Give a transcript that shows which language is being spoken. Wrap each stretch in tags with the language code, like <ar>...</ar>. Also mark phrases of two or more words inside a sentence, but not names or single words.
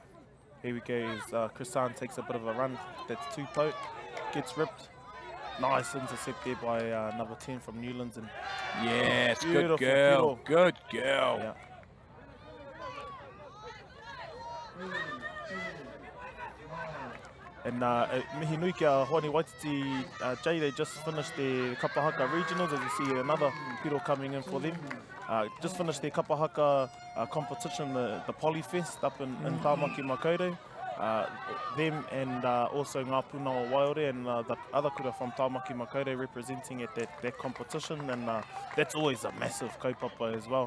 <en>Here we go as Krisan takes a bit of a run. That's Tupou, gets ripped. Nice intercept there by number 10 from Newlands. And yes, good girl, good girl. Yeah. And</en> <mi>mihi nui kia</mi> <en>Hoani Waititi, Jay, they just finished their Kapahaka regionals, as you see another piro coming in for them. Just finished their Kapahaka competition, the Polyfest up in Tāmaki Makaurau. Them and also Ngā Pūnawa Waiore and the other kura from Tāmaki Makaurau representing at that competition, and that's always a massive kaupapa as well.</en>